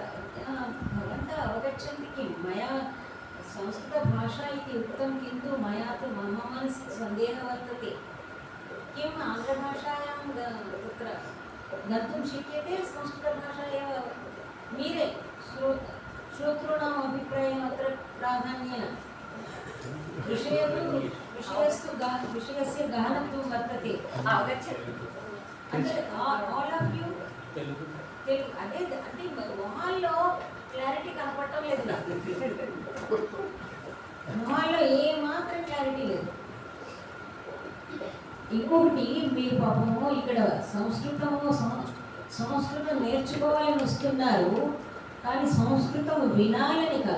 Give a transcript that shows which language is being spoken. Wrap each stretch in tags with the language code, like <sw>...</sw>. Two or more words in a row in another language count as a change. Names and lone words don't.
<sa>भवन्तः अवगच्छन्ति किं, मया संस्कृतभाषा इति उक्तं, किन्तु मया तु मम मनसि सन्देहः वर्तते, किम् आङ्ग्लभाषायां तत्र गन्तुं शक्यते, संस्कृतभाषा एव मीरे श्रोतॄणाम् अभिप्रायम् अत्र प्राधान्येन विषयस्य गहनत्वं वर्तते।</sa> <te>आगच्छति అంటే</te> <en>all of you</en> <te>తెలుగు అదే అంటే మొహాల్లో క్లారిటీ కనపడటం లేదు నాకు. మొహాల్లో ఏ మాత్రం క్లారిటీ లేదు. ఇంకొకటి, మీరు పాపము ఇక్కడ సంస్కృతం నేర్చుకోవాలని వస్తున్నారు, కానీ సంస్కృతం వినాలని కాదు.</te>